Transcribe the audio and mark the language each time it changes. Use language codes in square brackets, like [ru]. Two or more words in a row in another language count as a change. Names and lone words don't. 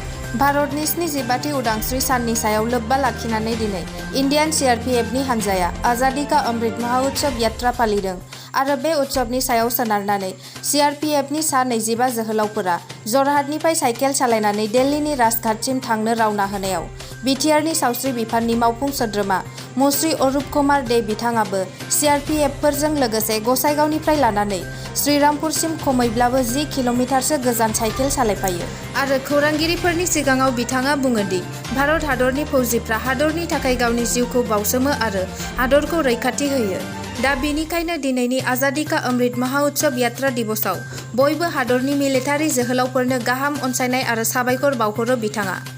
[brx] भारतनि 75थि उदांस्रि साननि सायाव लोब्बा लाखिनानै दिनै इन्डियान सीआरपीएफनि हानजाया आजादी का अमृत महोत्सव यात्रा फालिदों आरो बे उत्सवनि सायाव सोनारनानै सीआरपीएफनि सा 25 जोहोलावफोरा जरहाटनिफ्राय साइकेल सालायनानै दिल्लीनि राजघाटसिम थांनो रावना होनायाव बिटिआरनि सावस्रि बिफाननि मावफुं सोद्रोमा मुश्री अरूप कुमार दे बिथाङाबो सीआरपीएफफोरजों लोगोसे गसाइगावनिफ्राय लानानै श्रीरामपुरसिम खमैब्लाबो 10 किल'मिटारसो गोजान साइकेल सालायफायो आरो खौरांगिरिफोरनि सिगाङाव बिथाङा बुङो दि भारत हादरनि फौजिफ्रा हादरनि थाखाय गावनि जिउखौ बावसोमो आरो हादरखौ रैखाथि होयो। दा बेनिखायनो दिनैनि आजादी का अमृत महोत्सव यात्रा दिवसआव बयबो हादरनि मिलिटारि जोहोलावफोरनो गाहाम अनसायनाय आरो साबायखर बावहरो बिथाङा।